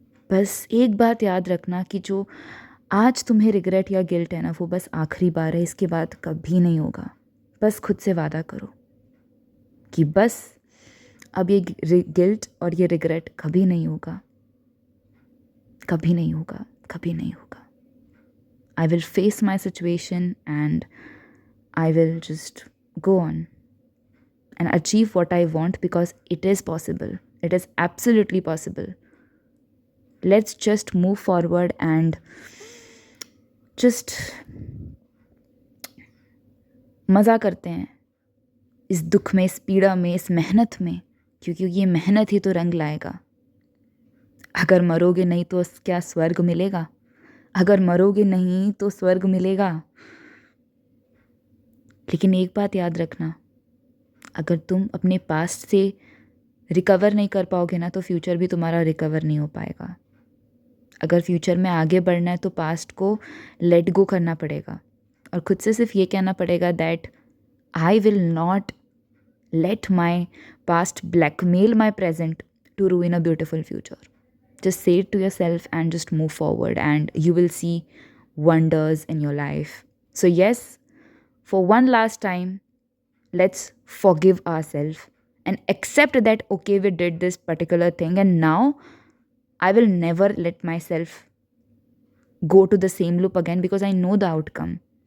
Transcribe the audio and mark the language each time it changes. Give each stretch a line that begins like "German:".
Hindi: बस एक बात याद रखना कि जो आज तुम्हें रिग्रेट या गिल्ट है ना, वो बस आखिरी बार है, इसके बाद कभी नहीं होगा। बस खुद से वादा करो कि बस अब ये गिल्ट और ये रिग्रेट कभी नहीं होगा, कभी नहीं होगा, कभी नहीं होगा।
English: I will face my situation and I will just go on and achieve what I want, because it is possible. It is absolutely possible. Let's just move forward and just
Hindi: मज़ा करते हैं इस दुख में, इस पीड़ा में, इस मेहनत में, क्योंकि ये मेहनत ही तो रंग लाएगा। अगर मरोगे नहीं तो क्या स्वर्ग मिलेगा? अगर मरोगे नहीं तो स्वर्ग मिलेगा। लेकिन एक बात याद रखना, अगर तुम अपने पास्ट से रिकवर नहीं कर पाओगे ना तो फ्यूचर भी तुम्हारा रिकवर नहीं हो पाएगा। अगर फ्यूचर में आगे बढ़ना है तो पास्ट को लेट गो करना पड़ेगा और खुद से सिर्फ ये कहना पड़ेगा
English: That I will not let my past blackmail my present to ruin a beautiful future. Just say it to yourself and just move forward, and you will see wonders in your life. So, yes, for one last time, let's forgive ourselves and accept that, okay, we did this particular thing, and now I will never let myself go to the same loop again because I know the outcome.